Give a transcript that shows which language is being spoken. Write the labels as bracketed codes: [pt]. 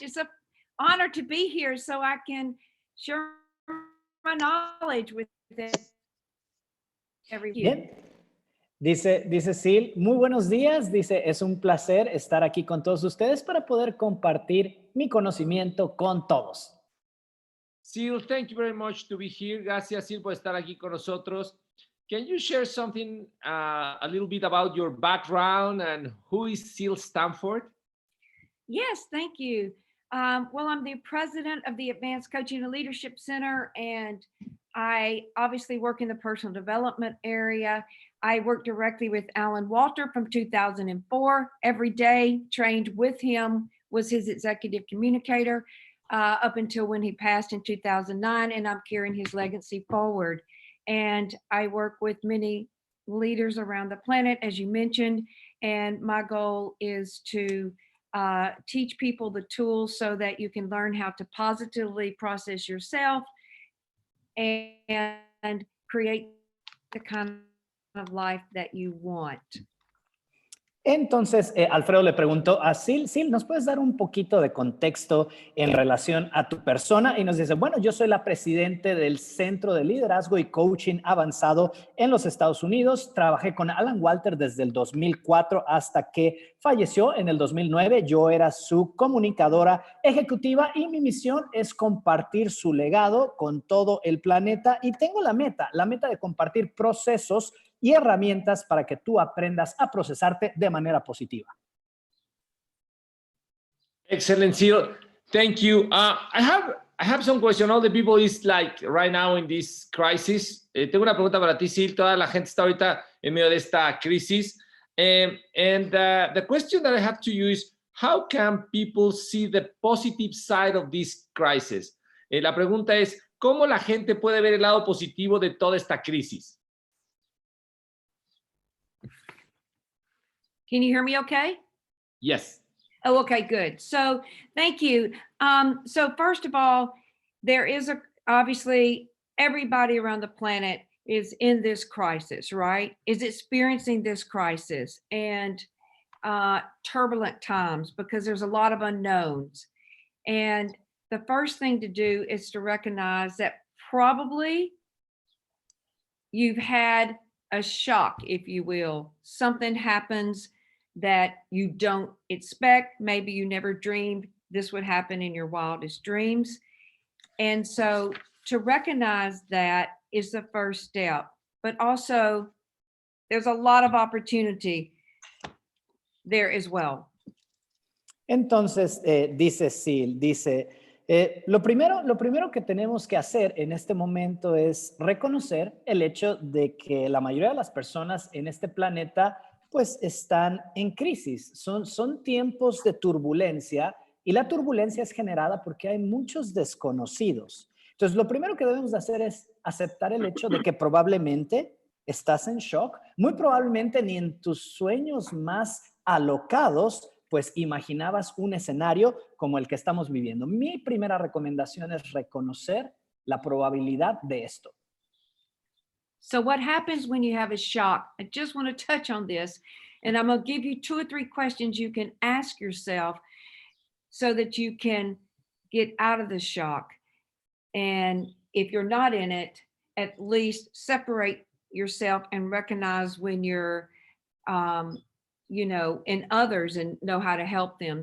[en] It's an honor to be here so I can share my knowledge with everyone. [es] Dice Ceil, muy buenos días. Dice, es un placer estar aquí con todos ustedes para poder compartir mi conocimiento con todos. [en] Ceil, thank you very much to be here. [es] Gracias, Ceil, por estar aquí con nosotros. [en] Can you share something, a little bit about your background and who is Ceil Stanford? Yes, thank you. Well, I'm the president of the Advanced Coaching and Leadership Center, and I obviously work in the personal development area. I work directly with Alan Walter from 2004. Every day, trained with him, was his executive communicator up until when he passed in 2009, and I'm carrying his legacy forward. And I work with many leaders around the planet, as you mentioned, and my goal is to teach people the tools so that you can learn how to positively process yourself and create the kind of life that you want. [es] Entonces, Alfredo le preguntó a Ceil, Ceil, ¿nos puedes dar un poquito de contexto en relación a tu persona? Y nos dice, bueno, yo soy la presidente del Centro de Liderazgo y Coaching Avanzado en los Estados Unidos. Trabajé con Alan Walter desde el 2004 hasta que falleció en el 2009. Yo era su comunicadora ejecutiva y mi misión es compartir su legado con todo el planeta. Y tengo la meta de compartir procesos y herramientas para que tú aprendas a procesarte de manera positiva. [en] Excellent, Ceil. Thank you. I have some question. All the people is like right now in this crisis. [es] Tengo una pregunta para ti, Ceil. Toda la gente está ahorita en medio de esta crisis. [en] The question that I have to you is, how can people see the positive side of this crisis? [es] La pregunta es, ¿cómo la gente puede ver el lado positivo de toda esta crisis? [en] Can you hear me okay? Yes. Oh, okay, good. So thank you. So first of all, there is obviously everybody around the planet is in this crisis, right? Is experiencing this crisis and turbulent times because there's a lot of unknowns. And the first thing to do is to recognize that probably you've had a shock, if you will. Something happens that you don't expect. Maybe you never dreamed this would happen in your wildest dreams. And so to recognize that is the first step. But also, there's a lot of opportunity there as well. [es] Entonces, dice Ceil, dice, lo primero que tenemos que hacer en este momento es reconocer el hecho de que la mayoría de las personas en este planeta pues están en crisis. Son tiempos de turbulencia y la turbulencia es generada porque hay muchos desconocidos. Entonces, lo primero que debemos de hacer es aceptar el hecho de que probablemente estás en shock. Muy probablemente ni en tus sueños más alocados pues imaginabas un escenario como el que estamos viviendo. Mi primera recomendación es reconocer la probabilidad de esto. [en] So what happens when you have a shock? I just want to touch on this, and I'm going to give you 2 or 3 questions you can ask yourself so that you can get out of the shock. And if you're not in it, at least separate yourself and recognize when you're in others and know how to help them.